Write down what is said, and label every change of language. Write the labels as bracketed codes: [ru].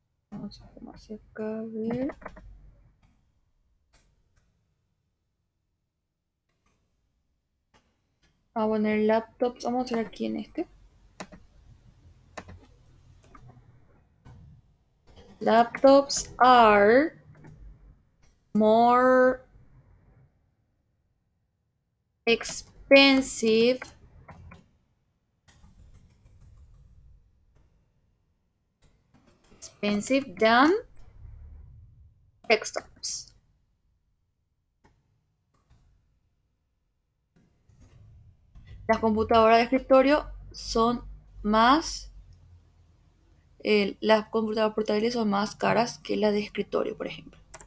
[es] Vamos a poner hacia acá, a ver. Vamos a poner laptops. Vamos a hacer aquí en este. [en] Laptops are more expensive than desktops. [es] Las computadoras de escritorio son más, las computadoras portátiles son más caras que las de escritorio, por ejemplo.